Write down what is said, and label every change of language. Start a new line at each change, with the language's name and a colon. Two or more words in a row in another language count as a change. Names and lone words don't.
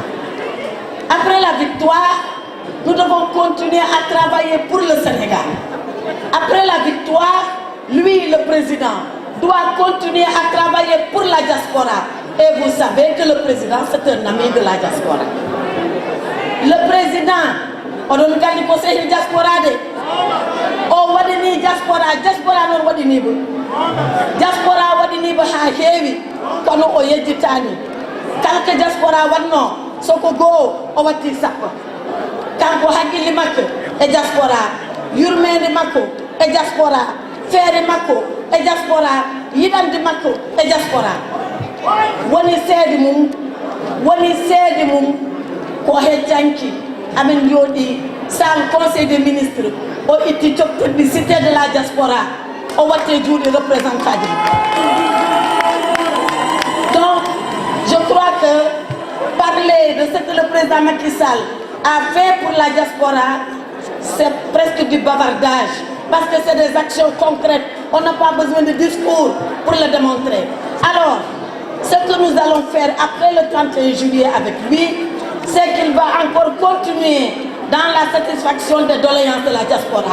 French: Après la victoire, nous devons continuer à travailler pour le Sénégal. Après la victoire, lui, le président, doit continuer à travailler pour la diaspora. Et vous savez que le président, c'est un ami de la diaspora. Le président, on nous dit conseil de diaspora.
Fula: O wadini diaspora non wadini bo. Diaspora wadini bo ha heewi kono o yejjitani. Kala diaspora wadno soko go o watti sappo. Kanko hakkille makko e diaspora, yurmede makko e diaspora, feere makko e diaspora, yidande makko e diaspora. Woni seede mum ko hejjanki amen jooɗi sans
French: conseil des ministres
Fula: o itti coptirɗi
French: cité de la diaspora
Fula: o watte juuɗe représentant ji.
French: Donc je crois que parler de ce que le président Macky Sall a fait pour la diaspora, c'est presque du bavardage parce que c'est des actions concrètes. On n'a pas besoin de discours pour le démontrer. Alors, ce que nous allons faire après le 31 juillet avec lui, c'est qu'il va encore continuer dans la satisfaction des doléances de la diaspora.